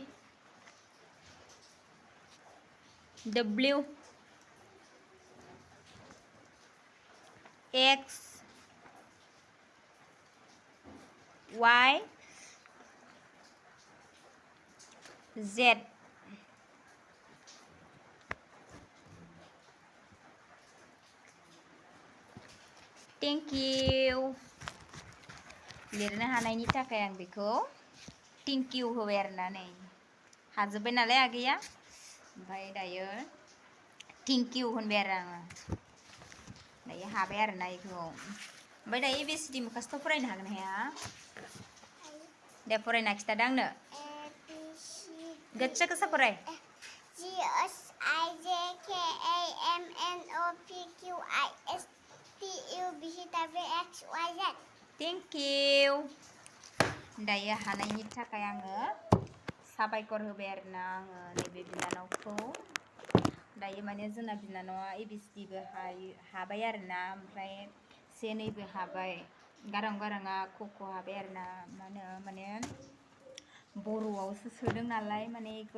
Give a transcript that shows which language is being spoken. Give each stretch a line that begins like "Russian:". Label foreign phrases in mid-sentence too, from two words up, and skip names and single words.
English: W X Y Z Thank you
Bodo: लिरनो हानायनि थाखाय आं बेखौ
English: thank you
Bodo: होबाय आरोना नै हाजोब्बाय नालाय आगैया ओमफ्राय दायो
English: thank you
Bodo: होनबाय आरो आङो दायो हाबाय आरोना बेखौ ओमफ्राय दायो ABCD मुखास्थ' फरायनो हागोन हाया दे फरायना खिथादो आंनो गोसा फराय
English: G S I J K L M N O P Q R S T U V W X Y Z Thank you
Bodo: दायो हानायनि थाखाय आङो साबायखर होबाय आरोना आङो नैबे बिनानावखौ दायो माने जोंना बिनानावा ABCDबो हाबाय आरोना ओमफ्राय से नैबो हाबाय गारां गाराङा क हाबाय आरोना मा होनो माने बर'आवसो सोदों नालाय माने बेखौ